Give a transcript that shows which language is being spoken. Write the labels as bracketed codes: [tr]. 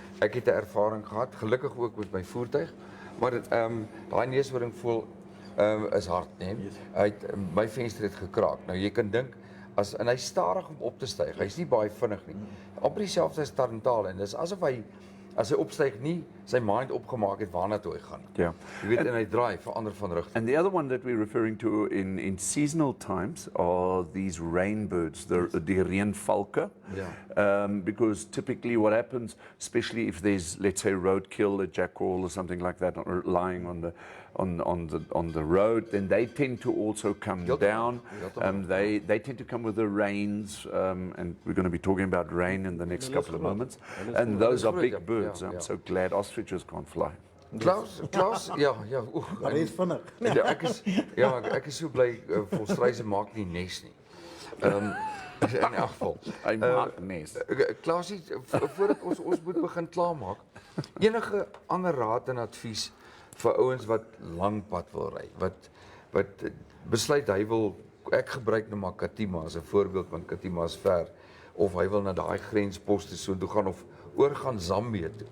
[af] Ek het 'n ervaring gehad, gelukkig ook met my voertuig, maar daai neushoringvoël is hard, nee. Hy het my venster het gekraak. Nou jy kan dink en hy's stadig om op te styg. Hy's nie baie vinnig nie. Amper dieselfde as tarantale en dis asof hy as hy opstyg nie sy mind opgemaak het waarna toe hy gaan nie. [en] Yeah. [af] Jy weet en hy draai verander van rigting. [en] And the other one that we're referring to in seasonal times are these rain birds, the reënvalke. Because typically what happens, especially if there's, let's say, roadkill, a jackal or something like that lying on the road, then they tend to also come down. They tend to come with the rains, and we're going to be talking about rain in the next couple of moments. And those are big birds. I'm so glad ostriches can't fly. [af] Klaus, ja, Maar hy is vinnig. Ja, ek is so bly volstruise maak nie nes nie. In elk geval. Hy maak nes. Klausie, voordat ons moet begin klaarmaak, enige ander raad en advies vir ouens wat lang pad wil ry, wat besluit hy wil, ek gebruik nou maar Katima as 'n voorbeeld want Katima is ver, of hy wil na daai grensposte so toe gaan of oorgaan Zambië toe.